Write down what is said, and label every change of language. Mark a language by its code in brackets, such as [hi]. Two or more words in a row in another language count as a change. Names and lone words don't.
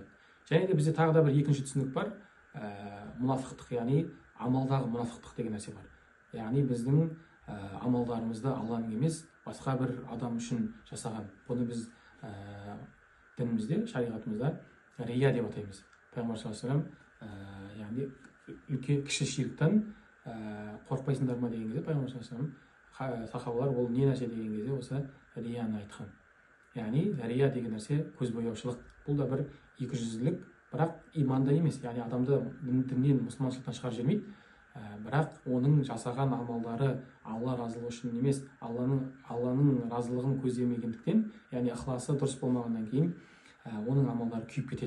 [kk] Және де бізде тағы да бір екінші түсінік бар, мұнафықтық, яғни амалдағы мұнафықтық деген нәрсе бар. Яғни біздің амалдарымызды Алланың емес, басқа бір адам үшін жасаған. Бұны біз дінімізде, шариғатымызда рия деп атаймыз. [ar] Пайғамбар صلى الله عليه وسلم, [kk] яғни кіші ширктен қорықпайсыңдар ма деген кезде, Пайғамбар [ar] صلى الله عليه وسلم [kk] сахабалар ол не нәрсе деген кезде осы рияны айтқан. Яғни рия деген нәрсе көзбояушылық. Бұл да бір 200-лік, бірақ иманда емес, яғни адамды діннен, мұсылманшылықтан шығарып жібермейді, бірақ оның жасаған амалдары алла разылығы үшін емес, алланың разылығын көздемегендіктен, яғни ықыласы дұрыс болмағаннан кейін оның амалдары күйіп кетеді.